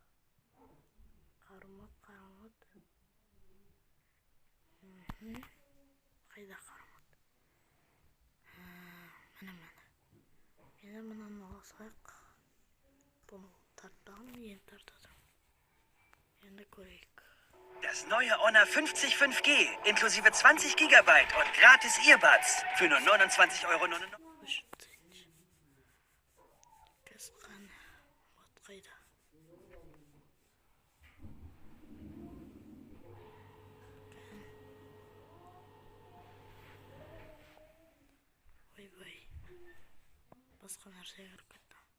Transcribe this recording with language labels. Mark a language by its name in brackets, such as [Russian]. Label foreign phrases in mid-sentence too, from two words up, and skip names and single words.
[Kazakh] Қару мод. Қайда қару мод? Міне. Енді мынаны ала салайық. [Turkish] Bunu tartalım, yeni tartalım. [Kazakh] Енді көрейік. [German] Das neue Honor 50 5G, inklusive 20 GB und gratis Earbuds für nur 29,99 €. [Kazakh] Кәсіқан, вот қайда. Ой. Басқа нәрсеге кіріп кетті.